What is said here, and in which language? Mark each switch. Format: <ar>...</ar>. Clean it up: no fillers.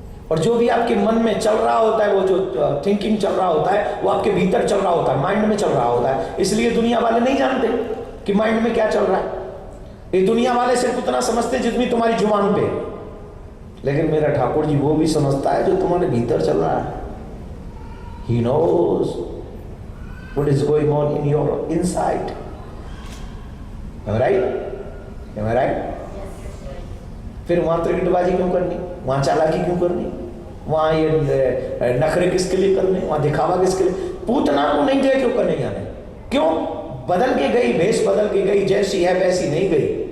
<hi>और जो भी आपके मन में चल रहा होता है, वो जो थिंकिंग चल रहा होता है, वो आपके भीतर चल रहा होता है, माइंड में चल रहा होता है। इसलिए दुनिया वाले नहीं जानते कि माइंड में क्या चल रहा है। ये दुनिया वाले सिर्फ उतना समझते जितनी तुम्हारी जुबान पे, लेकिन मेरा ठाकुर जी वो भी समझता है जो तुम्हारे भीतर चल रहा है।</hi> <en>He knows what is going on in your inside. Am I right? Am I right?</en> <hi>फिर वहां त्रिकटबाजी क्यों करनी? वहां चालाकी क्यों करनी? वहां ये नखरे किसके लिए करने? वहां दिखावा किसके लिए? पूतना को नहीं गए क्यों करने जाने? क्यों? बदल के गई, भेष बदल के गई, जैसी है वैसी नहीं गई।</hi>